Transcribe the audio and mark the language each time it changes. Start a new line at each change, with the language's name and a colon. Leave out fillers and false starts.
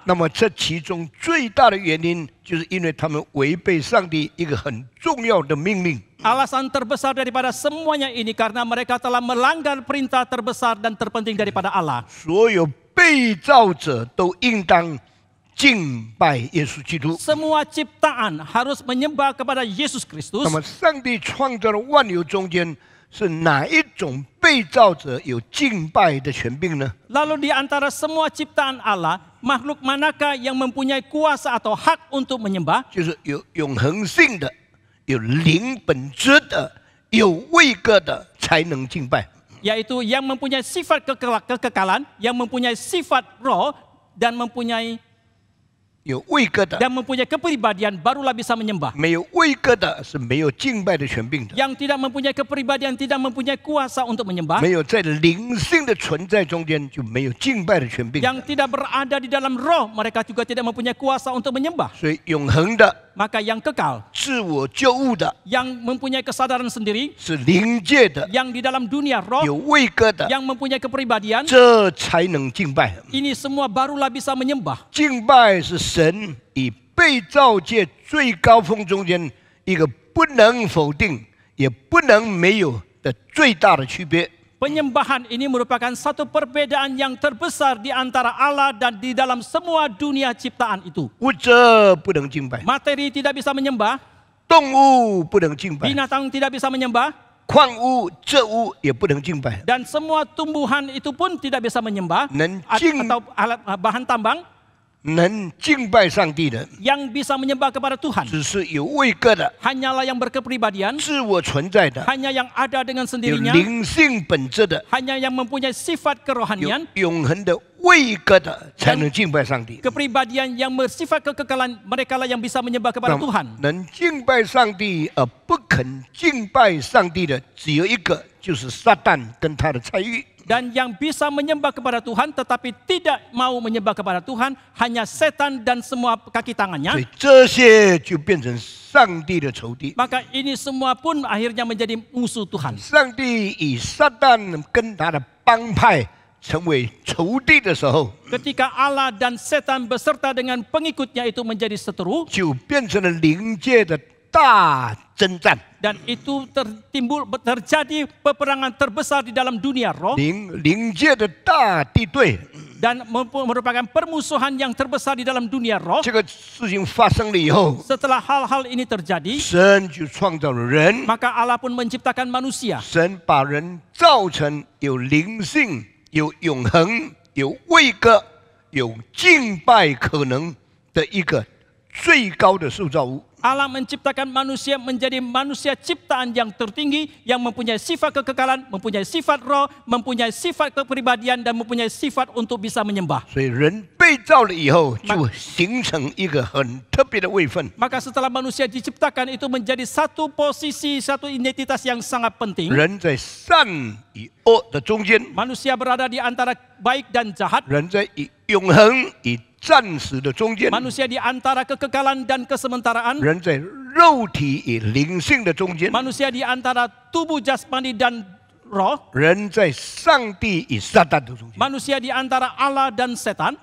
Chinese: 那么这其中最大的原因，就是因为他们违背上帝一个很重要的命令。
Indonesian: Alasan terbesar daripada semuanya ini karena mereka telah melanggar perintah terbesar dan terpenting daripada Allah.
Chinese: 所有被造者都应当敬拜耶稣基督。
Indonesian: Semua ciptaan harus menyembah kepada Yesus Kristus.
Chinese: 那么，上帝创造的万有中间，是哪一种被造者有敬拜的权柄呢？
Indonesian: Lalu di antara semua ciptaan Allah, makhluk manakah yang mempunyai kuasa atau hak untuk menyembah?
Chinese: 就是有永恒性的、有灵本质的、有位格的，才能敬拜。
Indonesian: Yaitu yang mempunyai sifat kekekalan, yang mempunyai sifat roh, dan mempunyai
Chinese: 有位格的，
Indonesian: kepribadian barulah bisa menyembah.
Chinese: 没有位格的是没有敬拜的权柄的。
Indonesian: Yang tidak mempunyai kepribadian, tidak mempunyai kuasa untuk menyembah.
Chinese: 没有在灵性的存在中间，就没有敬拜的权柄。
Indonesian: Yang tidak berada di dalam roh, mereka juga tidak mempunyai kuasa untuk menyembah.
Chinese: 所以，永恒的、
Indonesian: Maka yang kekal,
Chinese: 自我救物的，
Indonesian: yang mempunyai kesadaran sendiri,
Chinese: 是灵界的、
Indonesian: yang di dalam dunia roh,
Chinese: 有位格的，
Indonesian: yang mempunyai kepribadian,
Chinese: 这才能敬拜。
Indonesian: ini semua barulah bisa menyembah.
Chinese: 敬拜是神与被造界最高峰中间一个不能否定也不能没有的最大的区别。
Indonesian: Penyembahan ini merupakan satu perbedaan yang terbesar di antara Allah dan di dalam semua dunia ciptaan itu.
Chinese: 物质不能敬拜，
Indonesian: Materi tidak bisa menyembah,
Chinese: 动物不能敬拜，
Indonesian: binatang tidak bisa menyembah,
Chinese: 矿物、这物也不能敬拜。
Indonesian: dan semua tumbuhan itu pun tidak bisa menyembah,
Chinese: 能敬
Indonesian: atau alat bahan tambang
Chinese: 能敬拜上帝的，
Indonesian: yang bisa menyembah kepada Tuhan.
Chinese: 只是有位格的、
Indonesian: Hanyalah yang berkepribadian,
Chinese: 自我存在的、
Indonesian: hanya yang ada dengan sendirinya,
Chinese: 灵性本质的、
Indonesian: hanya yang mempunyai sifat
Chinese: 有
Indonesian: kerohanian,
Chinese: 永恒的位格的，才能敬拜上帝。
Indonesian: kepribadian yang bersifat kekekalan, mereka lah yang bisa menyembah kepada Tuhan.
Chinese: 能敬拜上帝而不肯敬拜上帝的，只有一个，就是撒旦跟他的参与。
Indonesian: Dan yang bisa menyembah kepada Tuhan tetapi tidak mau menyembah kepada Tuhan hanya setan dan semua kaki
Chinese: 所
Indonesian: tangannya.
Chinese: 以这些就变成上帝的仇敌。
Indonesian: Maka ini semua pun akhirnya menjadi musuh Tuhan.
Chinese: 上帝以撒旦跟他的帮派成为仇敌的时候，
Indonesian: Ketika Allah dan setan beserta dengan pengikutnya itu menjadi seteru,
Chinese: 就变成了灵界的大征战。
Indonesian: dan itu terjadi peperangan terbesar di dalam dunia roh
Chinese: 灵界的大敌对，
Indonesian: dan merupakan permusuhan yang terbesar di dalam dunia roh.
Chinese: 这个事情发生了以后，
Indonesian: Setelah hal-hal ini terjadi,
Chinese: 神就创造了人，
Indonesian: maka Allah pun menciptakan manusia.
Chinese: 神把人造成有灵性、有永恒、有位格、有敬拜可能的一个最高的塑造物。
Indonesian: Allah menciptakan manusia menjadi manusia ciptaan yang tertinggi yang mempunyai sifat kekekalan, mempunyai sifat roh, mempunyai sifat kepribadian dan mempunyai sifat untuk bisa menyembah.
Chinese: 所以人被造了以后，就形成一个很特别的位分。
Indonesian: Maka setelah manusia diciptakan itu menjadi satu posisi, satu identitas yang sangat penting.
Chinese: 人在善与恶的中间，
Indonesian: Manusia berada di antara baik dan jahat.
Chinese: 人在永恒与暂时的中间，
Indonesian: Manusia di antara kekekalan dan kesementaraan.
Chinese: 人在肉体与灵性的中间，
Indonesian: Manusia di antara tubuh jasmani dan roh.
Chinese: 人在上帝与撒旦的中间。
Indonesian: Manusia di antara Allah dan setan.